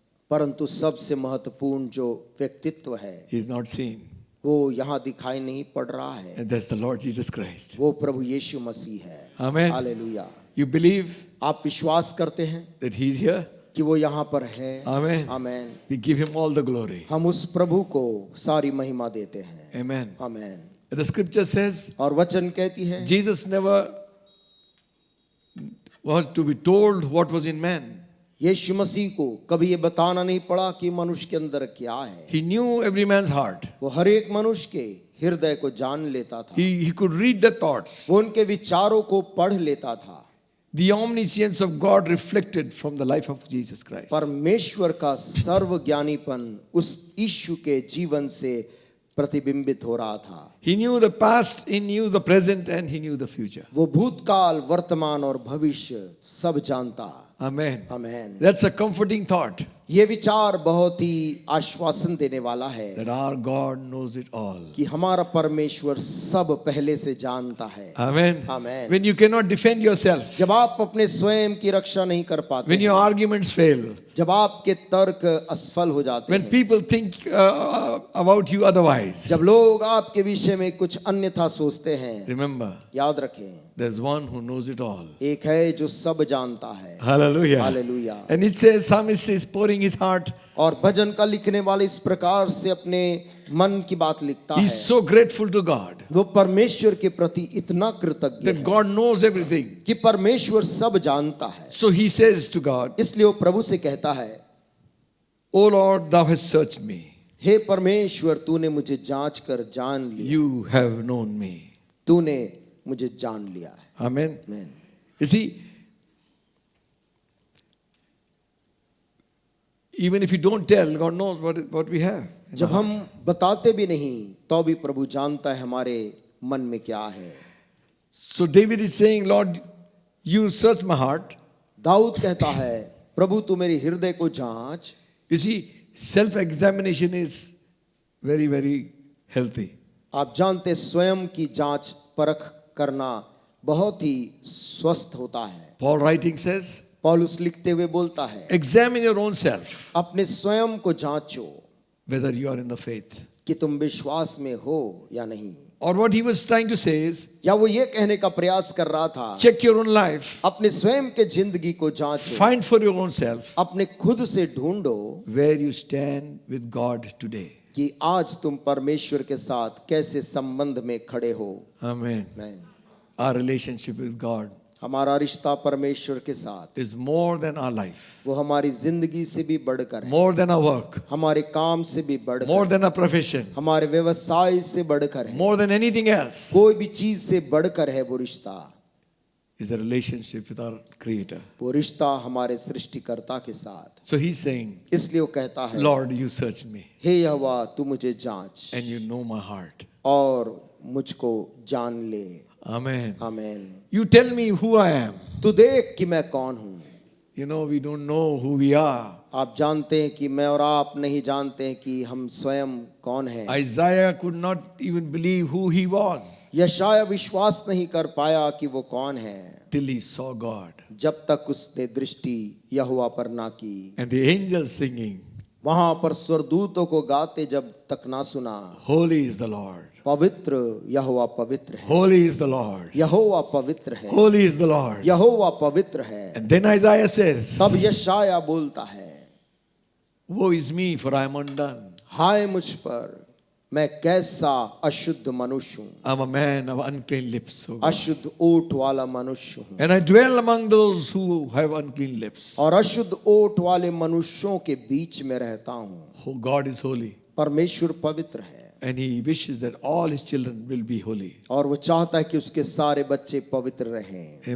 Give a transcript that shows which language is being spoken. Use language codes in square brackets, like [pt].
[hi] परंतु सबसे महत्वपूर्ण जो व्यक्तित्व है [en] he is not seen. [hi] वो यहाँ दिखाई नहीं पड़ रहा है। [en] And that's the Lord Jesus Christ. [hi] वो प्रभु यीशु मसीह है। [en] Amen. [hi] हालेलुया। [en] You believe [hi] आप विश्वास करते हैं [en] that He's here? [hi] कि वो यहाँ पर है। [en] Amen. [hi] Amen. [en] We give him all the glory. [hi] हम उस प्रभु को सारी महिमा देते हैं। [en] Amen. [hi] Amen. [en] The scripture says [hi] और वचन कहती है [en] Jesus never was to be told what was in man. [hi] यीशु मसीह को कभी ये बताना नहीं पड़ा कि मनुष्य के अंदर क्या है। [en] He knew every man's heart. [hi] वो हर एक मनुष्य के हृदय को जान लेता था। [en] He could read the thoughts. [hi] वो उनके विचारों को पढ़ लेता था। [en] The omniscience of God reflected from the life of Jesus Christ. [hi] परमेश्वर का सर्वज्ञानीपन उस यीशु के जीवन से प्रतिबिंबित हो रहा था। [en] He knew the past, he knew the present, and he knew the future. [hi] वो भूतकाल, वर्तमान और भविष्य सब जानता। [en] Amen. [hi] Amen. [en] That's a comforting thought [hi] ये विचार बहुत ही आश्वासन देने वाला है [en] that our God knows it all. [hi] कि हमारा परमेश्वर सब पहले से जानता है। [en] Amen. Amen. When you cannot defend yourself, [hi] जब आप अपने स्वयं की रक्षा नहीं कर पाते, [en] when your arguments fail, [hi] जब आपके तर्क असफल हो जाते [en] when [hi] हैं, [en] people think about you otherwise, [hi] जब लोग आपके विषय में कुछ अन्यथा सोचते हैं, [en] remember, [hi] याद रखें [en] there's one who knows it all. [hi] एक है जो सब जानता है। [en] Hallelujah. [hi] Hallelujah. [en] And it says, psalmist is pouring his heart. [hi] और भजन का लिखने वाले इस प्रकार से अपने मन की बात लिखता है। [en] He's so grateful to God [hi] वो परमेश्वर के प्रति इतना कृतज्ञ [en] that [hi] है [en] God knows everything. [hi] कि परमेश्वर सब जानता है। [en] So he says to God, [hi] इसलिए वो प्रभु से कहता है, [en] O Lord, thou hast searched me. [hi] हे परमेश्वर तूने मुझे जांच कर जान लिया। [en] You have known me. [hi] तूने मुझे जान लिया है। [en] Amen. [hi] आमीन। [en] You see, even if you don't tell, God knows what we have. [hi] जब हम बताते भी नहीं तो भी प्रभु जानता है हमारे मन में क्या है। [en] So David is saying, Lord, you search my heart. [hi] Dawood कहता है, प्रभु तू मेरे हृदय को जांच। [en] You see, self-examination is very, very healthy. [hi] आप जानते स्वयं की जांच परख करना बहुत ही स्वस्थ होता है। [en] Paul writing says, [hi] पौलुस लिखते हुए बोलता है, [en] examine your own self, [hi] अपने स्वयं को जांचो [en] whether you are in the faith. [hi] कि तुम विश्वास में हो या नहीं। [en] Or what he was trying to say is, [hi] या वो ये कहने का प्रयास कर रहा था, [en] check your own life, [hi] अपने स्वयं के जिंदगी को जांचो, [en] find for your own self [hi] अपने खुद से ढूंढो [en] where you stand with God today. [hi] कि आज तुम परमेश्वर के साथ कैसे संबंध में खड़े हो। [en] Amen. [hi] आमीन। [en] Our relationship with God [hi] हमारा रिश्ता परमेश्वर के साथ [en] is more than our life, [hi] वो हमारी जिंदगी से भी बढ़कर है, [en] more than our work, [hi] हमारे काम से भी बढ़कर, [en] more than our profession, [hi] हमारे व्यवसाय से बढ़कर है, [en] more than anything else, [hi] कोई भी चीज से बढ़कर है। वो रिश्ता [en] is a relationship with our Creator. [hi] वो रिश्ता हमारे सृष्टिकर्ता के साथ। [en] So he's saying, [hi] इसलिए वो कहता है, [en] Lord, you search me [hi] हे यहोवा तू मुझे जांच [en] and you know my heart. [hi] और मुझको जान ले। [en] Amen. [hi] आमीन। [en] You tell me who I am. [hi] तू देख कि मैं कौन हूँ। [en] You know, we don't know who we are. [hi] आप जानते हैं कि मैं और आप नहीं जानते हैं कि हम स्वयं कौन हैं। [en] Isaiah could not even believe who he was [hi] यशाया विश्वास नहीं कर पाया कि वो कौन है [en] till he saw God. [hi] जब तक उसने दृष्टि यहोवा पर ना की। [en] And the angels singing, [hi] वहां पर स्वर्गदूतों को गाते जब तक ना सुना, [en] Holy is the Lord. [hi] पवित्र यहोवा पवित्र है, [en] Holy is the Lord. [hi] यहोवा पवित्र है, [en] Holy is the Lord. [hi] यहोवा पवित्र है। [en] And then Isaiah says, [hi] तब यशाया बोलता है, [en] Woe is me, for I am undone. [hi] हाय मुझ पर, मैं कैसा अशुद्ध मनुष्य हूँ, [en] I am a man of unclean lips, O God. [hi] अशुद्ध ओठ वाला मनुष्य हूँ, [en] And I dwell among those who have unclean lips. [hi] और अशुद्ध ओठ वाले मनुष्यों के बीच में रहता हूँ। [en] Oh, God is holy. [hi] परमेश्वर पवित्र है [en] And he wishes that all his children will be holy. [hi] और वो चाहता है कि उसके सारे बच्चे पवित्र रहें।